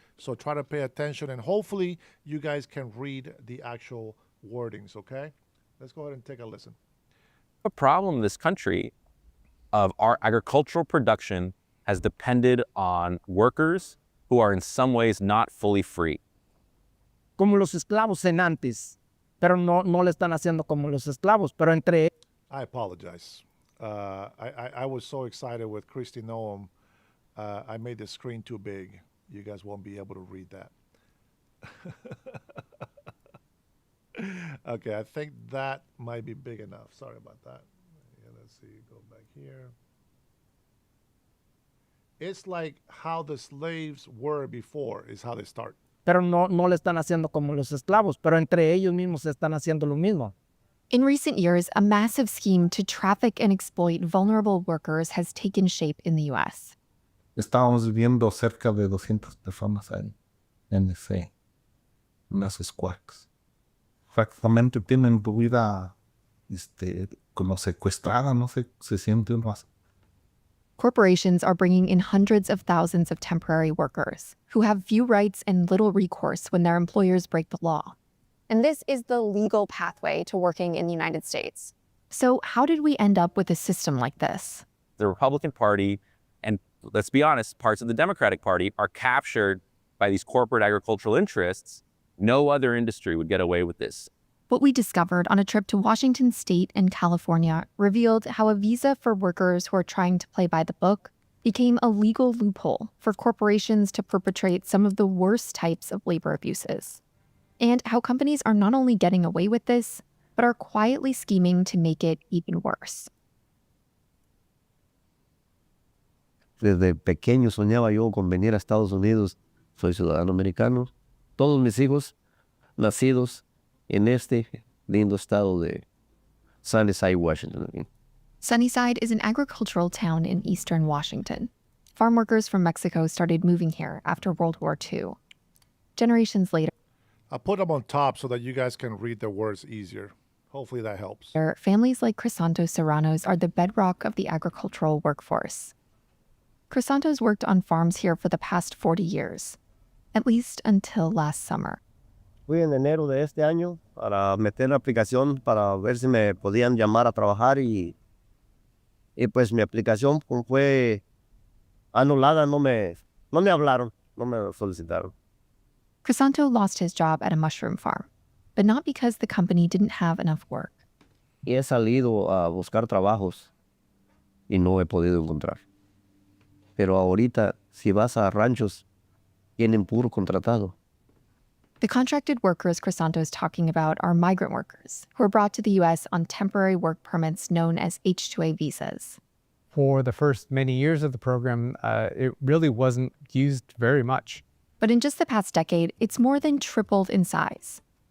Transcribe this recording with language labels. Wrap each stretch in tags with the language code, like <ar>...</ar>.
<en>So try to pay attention, and hopefully you guys can read the actual wordings, okay? Let's go ahead and take a listen. A problem in this country of our agricultural production has depended on workers who are in some ways not fully free.</en> <es>Como los esclavos en antes, pero no le están haciendo como los esclavos, pero entre.</es> <en>I apologize. I was so excited with Kristi Noem. I made the screen too big. You guys won't be able to read that. Okay, I think that might be big enough. Sorry about that. Yeah, let's see, go back here. It's like how the slaves were before is how they start.</en> <es>Pero no le están haciendo como los esclavos, pero entre ellos mismos están haciendo lo mismo.</es> <en>In recent years, a massive scheme to traffic and exploit vulnerable workers has taken shape in the U.S.</en> <es>Estábamos viviendo cerca de 200 personas en unas squads. Prácticamente tienen tu vida como secuestrada, no sé, se siente uno así.</es> <en>Corporations are bringing in hundreds of thousands of temporary workers who have few rights and little recourse when their employers break the law. And this is the legal pathway to working in the United States. So how did we end up with a system like this? The Republican Party, and let's be honest, parts of the Democratic Party are captured by these corporate agricultural interests. No other industry would get away with this. What we discovered on a trip to Washington State and California revealed how a visa for workers who are trying to play by the book became a legal loophole for corporations to perpetrate some of the worst types of labor abuses. And how companies are not only getting away with this, but are quietly scheming to make it even worse.</en> <es>Desde pequeño soñaba yo con venir a Estados Unidos. Soy ciudadano americano. Todos mis hijos nacidos en este lindo estado de Sunnyside, Washington.</es> <en>Sunnyside is an agricultural town in eastern Washington. Farm workers from Mexico started moving here after World War II. Generations later, I'll put them on top so that you guys can read the words easier. Hopefully that helps. Families like Crisanto Serranos are the bedrock of the agricultural workforce. Crisanto's worked on farms here for the past 40 years, at least until last summer.</en> <es>Fui en enero de este año para meter la aplicación para ver si me podían llamar a trabajar y pues mi aplicación fue anulada, no me hablaron, no me solicitaron.</es> <en>Crisanto lost his job at a mushroom farm, but not because the company didn't have enough work.</en> <es>Y he salido a buscar trabajos y no he podido encontrar. Pero ahorita, si vas a ranchos, tienen puro contratado.</es> <en>The contracted workers Crisanto is talking about are migrant workers who are brought to the U.S. on temporary work permits known as H-2A visas. For the first many years of the program, it really wasn't used very much. But in just the past decade, it's more than tripled in size.</en>